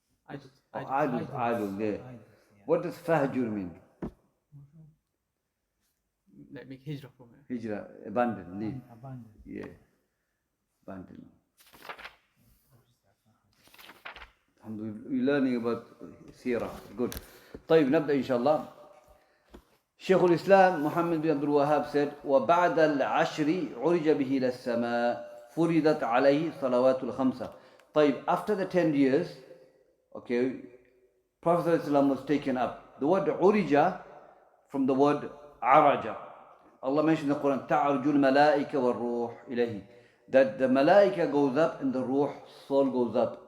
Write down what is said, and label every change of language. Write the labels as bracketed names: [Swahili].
[English] Idol, yeah. What does fahjur mean? Like make hijrah from it. Hijrah, abandon, leave. Abandon. Yeah. Abandon. We're learning about Sirah. [Arabic] Good. طيب نبدأ إن شاء الله. Shaykhul-Islam Muhammad ibn Abdul-Wahhab said, وَبَعْدَ الْعَشْرِ عُرِجَ بِهِ إِلَى السَّمَاءِ فُرِضَتْ عَلَيْهِ صَلَوَاتُ الْخَمْسَةِ. [English] طيب, after the 10 years, okay, Prophet ﷺ was taken up. The word urija from the word araja. Allah mentioned in the Quran, [Arabic] تَعْرُجُ الْمَلَائِكَ وَالْرُوحِ إِلَيْهِ. [English] That the malaika goes up and the ruh, soul goes up.